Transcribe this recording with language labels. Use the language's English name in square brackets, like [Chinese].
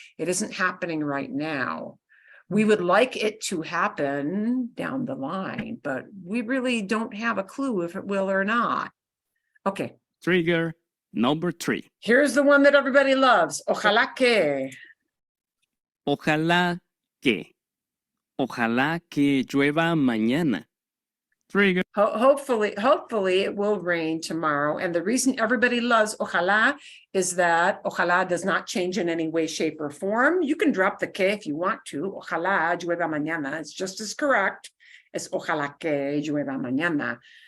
[English] It isn't happening right now. We would like it to happen down the line, but we really don't have a clue if it will or not. Okay. Trigger number 3. Here's the one that everybody loves. [Spanish] Ojalá que. Ojalá que. Ojalá que llueva mañana. [English] Trigger. Hopefully it will rain tomorrow. And the reason everybody loves ojalá is that ojalá does not change in any way, shape, or form. You can drop the que if you want to. [Spanish] Ojalá llueva mañana. [English] It's just as correct as [Spanish] ojalá que llueva mañana.